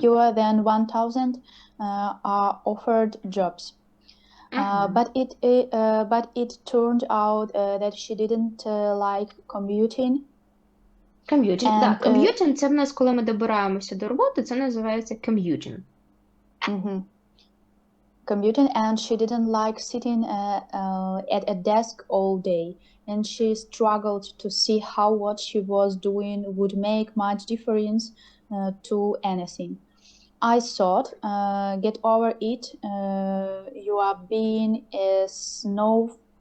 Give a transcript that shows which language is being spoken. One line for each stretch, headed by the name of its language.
English: fewer than 1,000 are offered jobs. Мгм. But it turned out that she didn't like commuting. Commuting,
Ukrainian: да,
English: And,
Ukrainian: commuting – це в нас, коли ми добираємося до роботи, це називається commuting.
English: Commuting, and she didn't like sitting at a desk all day, and she struggled to see how what she was doing would make much difference to anything. I thought, get over it, you are being a snowflake.